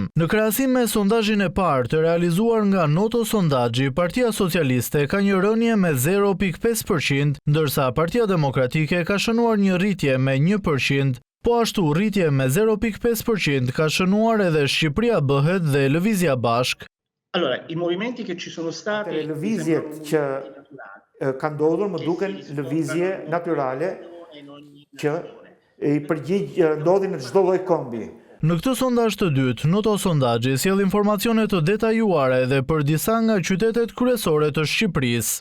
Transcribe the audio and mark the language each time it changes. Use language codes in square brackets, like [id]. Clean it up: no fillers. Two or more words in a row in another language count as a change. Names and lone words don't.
[sq] Në krahasim me sondazhin e parë të realizuar nga Noto Sondazhi, Partia Socialiste ka një rënje me 0.5%, ndërsa Partia Demokratike ka shënuar një rritje me 1%. Po ashtu rritje me 0.5% ka shënuar edhe Shqipëria Bëhet dhe Lëvizja Bashk. [it] Allora, i movimenti che ci sono stati... [sq] Lëvizjet që ka ndodhur më duken lëvizje natyrale që i përgjigj ndodhin në çdo lloj kombi. Në këtë sondazh të dytë, Noto Sondazhi sjell informacione të detajuara edhe për disa nga qytetet kryesore të Shqipërisë.